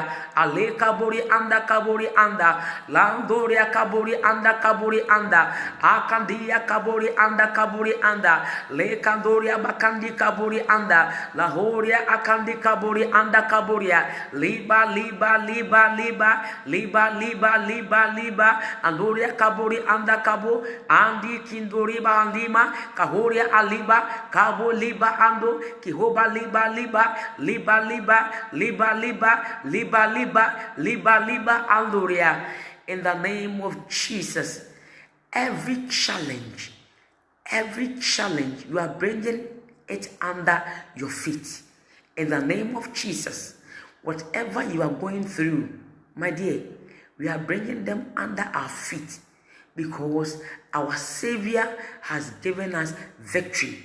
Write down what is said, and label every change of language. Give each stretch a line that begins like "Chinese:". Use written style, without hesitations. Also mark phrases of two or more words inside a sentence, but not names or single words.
English: Ale kaburi anda. Landoria kaburi anda. Akandia kaburi anda. Le kandoria bakandi kaburi anda. Lahoria akandi kaburi anda kaburia. Liba andoria kaburi anda kabo andi kindori ba andima kahoria aliba kabo liba ando kihoba liba andoria. In the name of Jesus, every challenge you are bringing it under your feet. In the name of Jesus, whatever you are going through, my dear, we are bringing them under our feet because our Savior has given us victory.